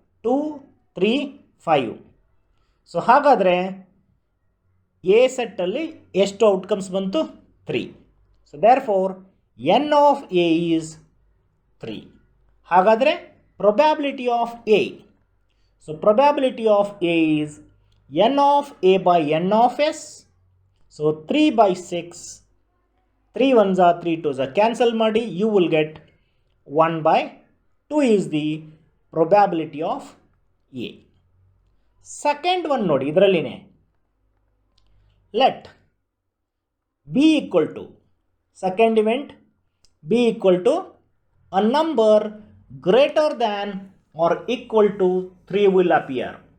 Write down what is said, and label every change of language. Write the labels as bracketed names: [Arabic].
[Kannada] 2 3 5. So ಹಾಗಾದರೆ A ಸೆಟ್ಟಲ್ಲಿ ಎಷ್ಟು outcomes ಬಂತು? 3. [English] So therefore n of A is 3. [Kannada] ಹಾಗಾದರೆ [English] Probability of A, so probability of A is n of A by n of S. ಸೊ 3 by 6, 3 1s are 3 2s are cancel [Kannada] ಮಾಡಿ, [English] you will get 1 by 2 is the probability of A. Second one [Kannada] ನೋಡಿ, ಇದರಲ್ಲಿನೇ [English] Let B equal to, second event B equal to a number greater than or equal to 3 will appear.